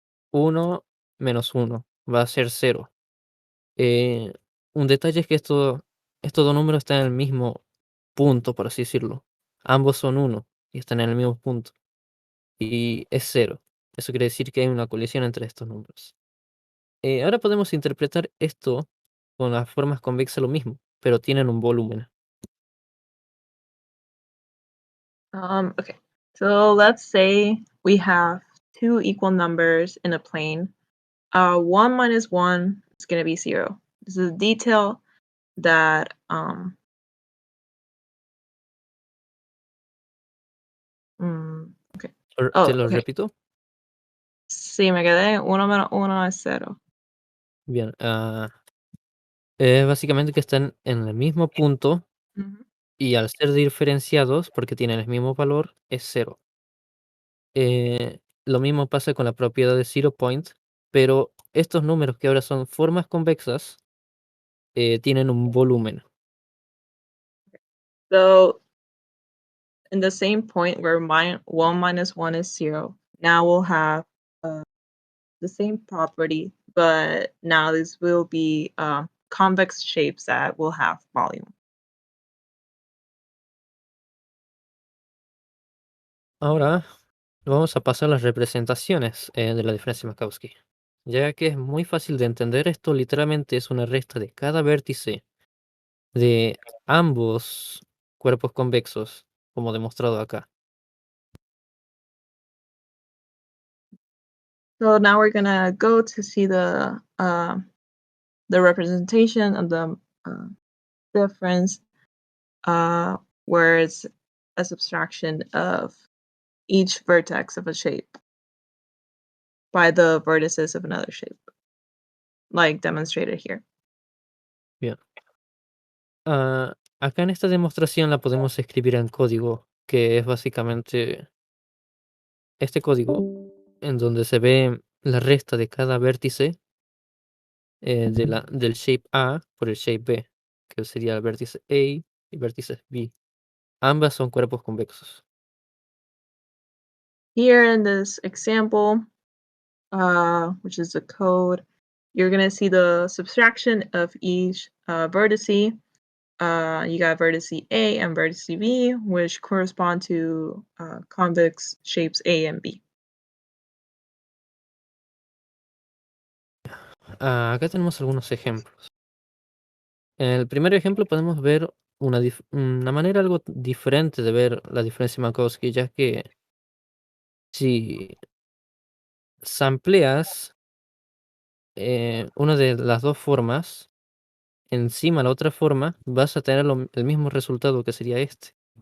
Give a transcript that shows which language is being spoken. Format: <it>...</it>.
<es>Uno menos uno va a ser cero. Eh, un detalle es que estos dos números están en el mismo punto, por así decirlo. Ambos son uno y están en el mismo punto. Y es cero. Eso quiere decir que hay una colisión entre estos números. Ahora podemos interpretar esto con las formas convexas lo mismo, pero tienen un volumen.</es> <en>Okay. So let's say we have two equal numbers in a plane. 1 minus 1 is going to be 0. This is a detail that okay.</en> <es>Te</es> <en>Oh,</en> <es>lo</es> <en>okay.</en> <es>repito. Sí, me quedé 1 menos 1 es 0. Bien. Básicamente que están en el mismo punto Mhm. y al ser diferenciados, porque tienen el mismo valor, es cero. Lo mismo pasa con la propiedad de zero point, pero estos números que ahora son formas convexas tienen un volumen.</es> <en>So in the same point where 1 minus 1 is 0, now we'll have uh, the same property, but now this will be convex shapes that will have volume.</en> <es>Ahora vamos a pasar a las representaciones de la diferencia de Minkowski. Ya que es muy fácil de entender, esto literalmente es una resta de cada vértice de ambos cuerpos convexos, como demostrado acá.</es> <en>So now we're gonna go to see the representation of the uh, difference, uh, where it's a subtraction of each vertex of a shape by the vertices of another shape, like demonstrated here.</en> <es>Bien. Acá en esta demostración la podemos escribir en código, que es básicamente este código en donde se ve la resta de cada vértice del shape A por el shape B, que sería el vértice A y vértice B. Ambas son cuerpos convexos.</es> <en>Here in this example, which is the code, you're gonna see the subtraction of each vertice. You got vertice A and vertice B, which correspond to convex shapes A and B.</en> <es>Acá tenemos algunos ejemplos. En el primer ejemplo podemos ver una manera algo diferente de ver la diferencia de Minkowski, ya que si sampleas una de las dos formas encima la otra forma, vas a tener el mismo resultado que sería este.</es>